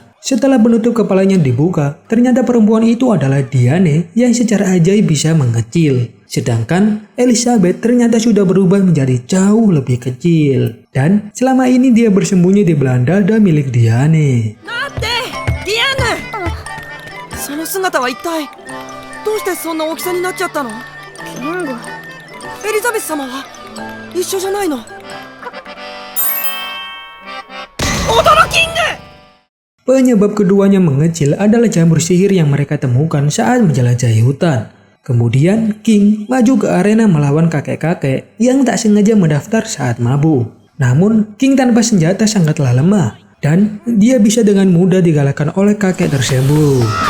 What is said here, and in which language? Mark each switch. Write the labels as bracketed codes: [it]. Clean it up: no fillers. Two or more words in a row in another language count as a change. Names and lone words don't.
[id] Setelah penutup kepalanya dibuka, ternyata perempuan itu adalah Diane yang secara ajaib bisa mengecil. Sedangkan Elizabeth ternyata sudah berubah menjadi jauh lebih kecil. Dan selama ini dia bersembunyi di belah dada milik Diane. [ja] 待って姿は一体どうしてそんな大きさになっちゃったの？キング。エリザベス様は一緒じゃないの？驚キング! [id] Penyebab keduanya mengecil adalah jamur sihir yang mereka temukan saat menjelajahi hutan. Kemudian King maju ke arena melawan kakek-kakek yang tak sengaja mendaftar saat mabuk. Namun King tanpa senjata sangatlah lemah dan dia bisa dengan mudah digalakkan oleh kakek tersebut.